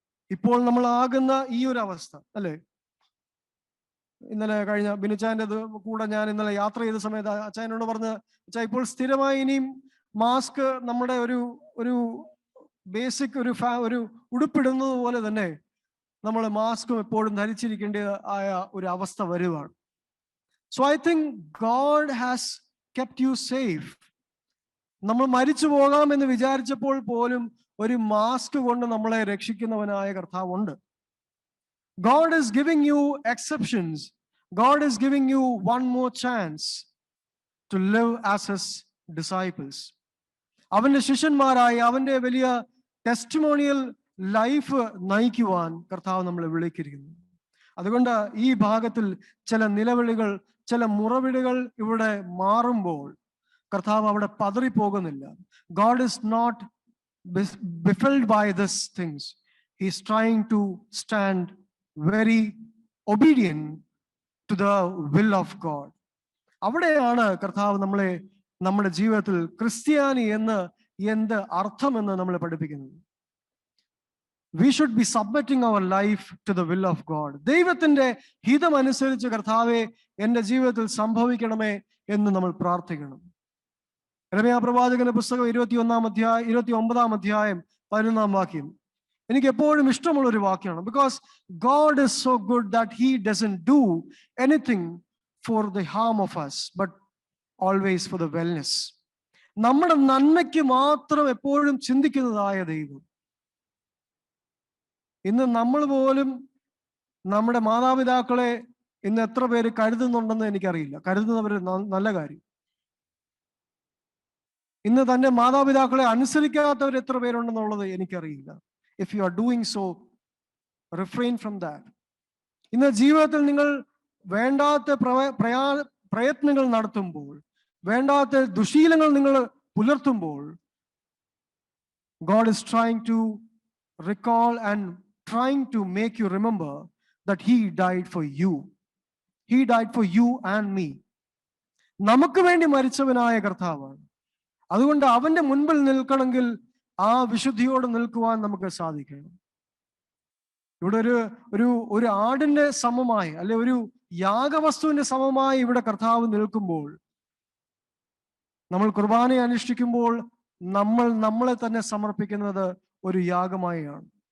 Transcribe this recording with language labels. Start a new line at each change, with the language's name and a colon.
Malayalam: ഇപ്പോൾ നമ്മൾ ആകുന്ന ഈ ഒരു അവസ്ഥ അല്ലെ, ഇന്നലെ കഴിഞ്ഞ ബിനുച്ചാന്റെ കൂടെ ഞാൻ ഇന്നലെ യാത്ര ചെയ്ത സമയത്ത് അച്ചായനോട് പറഞ്ഞ്, അച്ഛാ ഇപ്പോൾ സ്ഥിരമായി ഇനിയും മാസ്ക് നമ്മുടെ ഒരു ബേസിക് ഒരു ഉടുപ്പിടുന്നത് പോലെ തന്നെ നമ്മൾ മാസ്കും എപ്പോഴും ധരിച്ചിരിക്കേണ്ട ആയ ഒരു അവസ്ഥ വരുവാണ്.
English: So I think God has kept you safe.
Malayalam: നമ്മൾ മരിച്ചു പോകാമെന്ന് വിചാരിച്ചപ്പോൾ പോലും ഒരു മാസ്ക് കൊണ്ട് നമ്മളെ രക്ഷിക്കുന്നവനായ കർത്താവുണ്ട്.
English: God is giving you exceptions. God is giving you one more chance to live as his disciples.
Malayalam: അവന്റെ ശിഷ്യന്മാരായി അവന്റെ വലിയ ടെസ്റ്റിമോണിയൽ ലൈഫ് നയിക്കുവാൻ കർത്താവ് നമ്മളെ വിളിച്ചിരിക്കുന്നു. അതുകൊണ്ട് ഈ ഭാഗത്തിൽ ചില നിലവിളികൾ, ചില മുറവിളികൾ ഇവിടെ മാറുമ്പോൾ കർത്താവ് അവിടെ പതറിപ്പോകുന്നില്ല.
English: God is not befuddled by these things. He is trying to stand very obedient to the will of God.
Malayalam: അവിടെയാണ് കർത്താവ് നമ്മളെ നമ്മുടെ ജീവിതത്തിൽ ക്രിസ്ത്യാനി എന്ന് എന്ത് അർത്ഥമെന്ന് നമ്മളെ പഠിപ്പിക്കുന്നത്.
English: We should be submitting our life to the will of God.
Malayalam: ദൈവത്തിന്റെ ഹിതമനുസരിച്ച് കർത്താവെ എൻ്റെ ജീവിതത്തിൽ സംഭവിക്കണമേ എന്ന് നമ്മൾ പ്രാർത്ഥിക്കണം. യെരമ്യാ പ്രവാചകന്റെ പുസ്തകം 29-ാം അധ്യായം 11 വാക്യം എനിക്ക് എപ്പോഴും ഇഷ്ടമുള്ള ഒരു വാക്യമാണ്.
English: Because God is so good that he doesn't do anything for the harm of us but always for the wellness.
Malayalam: നമ്മുടെ നന്മയ്ക്ക് മാത്രം എപ്പോഴും ചിന്തിക്കുന്നതായ ദൈവം. ഇന്ന് നമ്മൾ പോലും നമ്മുടെ മാതാപിതാക്കളെ ഇന്ന് എത്ര പേര് കരുതുന്നുണ്ടെന്ന് എനിക്കറിയില്ല. കരുതുന്നവർ നല്ല കാര്യം. ഇന്ന് തന്റെ മാതാപിതാക്കളെ അനുസരിക്കാത്തവർ എത്ര പേരുണ്ടെന്നുള്ളത് എനിക്കറിയില്ല.
English: If you are doing so, refrain from that.
Malayalam: ഇന്ന് ജീവിതത്തിൽ നിങ്ങൾ വേണ്ടാത്ത പ്രയത്നങ്ങൾ നടത്തുമ്പോൾ, വേണ്ടാത്ത ദുശീലങ്ങൾ നിങ്ങൾ പുലർത്തുമ്പോൾ,
English: God is trying to recall and trying to make you remember that he died for you. He died for you and me.
Malayalam: നമുക്ക് വേണ്ടി മരിച്ചവനായ കർത്താവാണ്. അതുകൊണ്ട് അവന്റെ മുൻപിൽ നിൽക്കണമെങ്കിൽ ആ വിശുദ്ധിയോട് നിൽക്കുവാൻ നമുക്ക് സാധിക്കണം. ഇവിടെ ഒരു ആടിന്റെ സമമായി, അല്ലെ ഒരു യാഗവസ്തുവിന്റെ സമമായി ഇവിടെ കർത്താവ് നിൽക്കുമ്പോൾ, നമ്മൾ കുർബാനയെ അനുഷ്ഠിക്കുമ്പോൾ നമ്മൾ നമ്മളെ തന്നെ സമർപ്പിക്കുന്നത് ഒരു യാഗമായാണ്.